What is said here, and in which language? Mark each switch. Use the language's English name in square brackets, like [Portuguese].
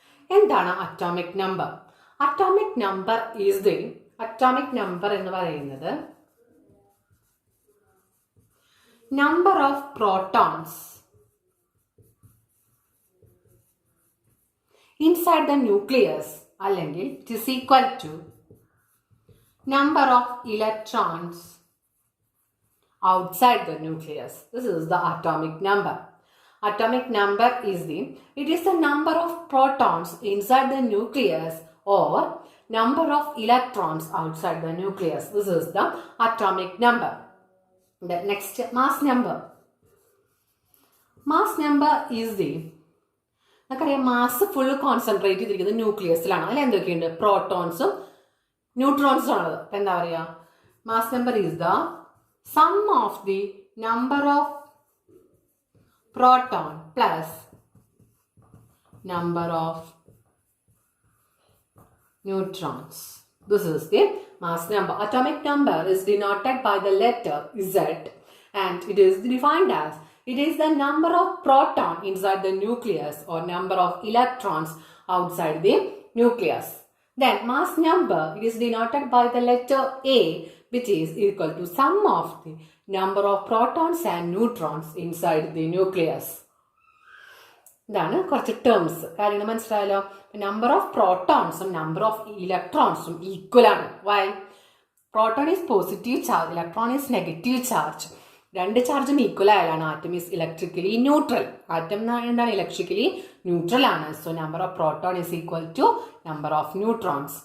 [Malayalam] എന്താണ് [English] Atomic number? Atomic number atomic number [Malayalam] എന്ന് പറയുന്നത് [English] number of protons inside the nucleus, [Malayalam] അല്ലെങ്കിൽ [English] It is equal to number of electrons outside the nucleus. This is the atomic number. Atomic number is the number of protons inside the nucleus or number of electrons outside the nucleus. This is the atomic number. The next, mass number. Mass number is [Malayalam] നമുക്കറിയാം, mass full concentrate ചെയ്തിരിക്കുന്നത് ന്യൂക്ലിയസിലാണ്. അതിൽ എന്തൊക്കെയുണ്ട്? പ്രോട്ടോൺസും ന്യൂട്രോൺസും ആണത്. അപ്പം എന്താ പറയുക? [English] Mass number is the sum of the number of proton plus number of neutrons. This is the mass number. Atomic number is denoted by the letter Z, and it is defined as it is the number of proton inside the nucleus or number of electrons outside the nucleus. Then mass number, it is denoted by the letter A, which is equal to sum of the number of protons and neutrons inside the nucleus. [Malayalam] ഇതാണ് കുറച്ച് terms. കാര്യങ്ങൾ മനസ്സിലായല്ലോ? Number of പ്രോട്ടോൺസും number of ഇലക്ട്രോൺസും equal ആണ്. Y? [English] Proton is positive charge, electron is negative charge. [Malayalam] രണ്ട് ചാർജും equal ആയാലാണ് [English] Atom is electrically neutral. [Malayalam] Atom എന്താണ്? [English] electrically neutral [Malayalam] ആണ്. [English] So number of proton is equal to number of neutrons.